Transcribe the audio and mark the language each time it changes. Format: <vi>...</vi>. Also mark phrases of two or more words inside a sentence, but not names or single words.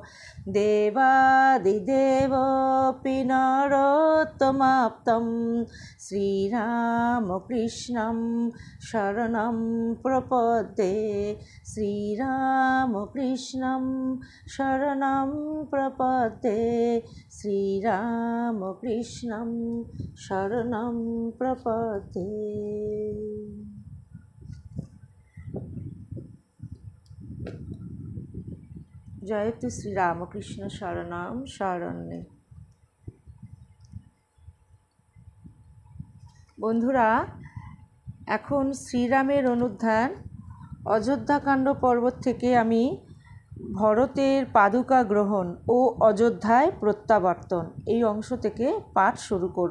<sa>देवादिदेवोऽपि नरोत्तमाप्तं श्रीरामकृष्णं शरणं प्रपद्ये श्रीरामकृष्णं शरणं प्रपद्ये श्रीरामकृष्णं शरणं प्रपद्ये। जयतु श्रीरामकृष्ण शरणं शरण्ये।</sa> <bn>বন্ধুরা, এখন শ্রীরামের অনুধ্যান অযোধ্যাকাণ্ড পর্বত থেকে আমি ভরতের পাদুকা গ্রহণ ও অযোধ্যায় প্রত্যাবর্তন এই অংশ থেকে পাঠ শুরু করব।</bn>